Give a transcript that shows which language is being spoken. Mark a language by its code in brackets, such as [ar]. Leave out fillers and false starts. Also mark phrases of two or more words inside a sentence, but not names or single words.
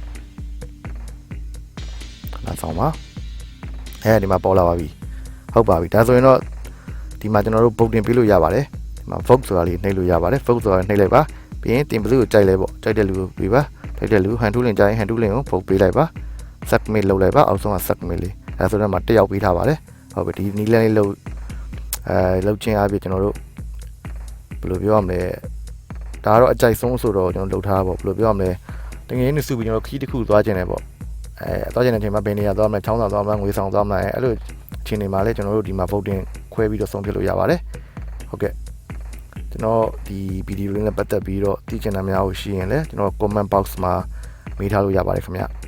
[my] ခဏဆောင်ပါဒီမှာပေါ်လာပါပြီဟုတ်ပါပြီဒါဆိုရင်တော့ဒီမှာကျွန်တော်တို့ vote တင်ပေးလို့ရပါတယ်ဒီမှာ vote ဆိုတာလေးနှိပ်လို့ရပါတယ် vote ဆိုတာနှိပ်လိုက်ပါပြီးရင်တင်ဘယ်သူကိုကြိုက်လဲပေါ့ကြိုက်တဲ့လူကိုပေးပါကြိုက်တဲ့လူ [en] hand to link [my] ကြိုက် [en] hand to link [my] ကို vote ပေးလိုက်ပါ submit လုပ်လိုက်ပါအောက်ဆုံးက submit လေးဒါဆိုတော့မှတစ်ယောက်ပေးထားပါတယ်ဟုတ်ပြီဒီနီးလန်းလေး လုပ်လုပ်ချင်းအပြည့်ကျွန်တော်တို့ဘယ်လိုပြောရမလဲဒါကတော့အကြိုက်ဆုံးဆိုတော့ကျွန်တော်လုပ်ထားပါဘယ်လိုပြောရမလဲတကယ်နေစုပြီးကျွန်တော်ခီးတစ်ခုသွားခြင်းတယ်ပေါ့သွားခြင်းတဲ့အချိန်မှာဘယ်နေရာသွားမလဲချောင်းဆောင်သွားမလဲငွေဆောင်သွားမလဲအဲ့လိုအချိန်တွေမှာလည်းကျွန်တော်တို့ဒီမှာ voting ခွဲပြီးတော့ဆုံးဖြတ်လို့ရပါတယ်ဟုတ်ကဲ့ကျွန်တော်ဒီဗီဒီယိုလေးနဲ့ပတ်သက်ပြီးတော့သိချင်တာများကိုရှိရင်လည်းကျွန်တော် [en] comment box [my] မှာမေးထားလို့ရပါတယ်ခင်ဗျ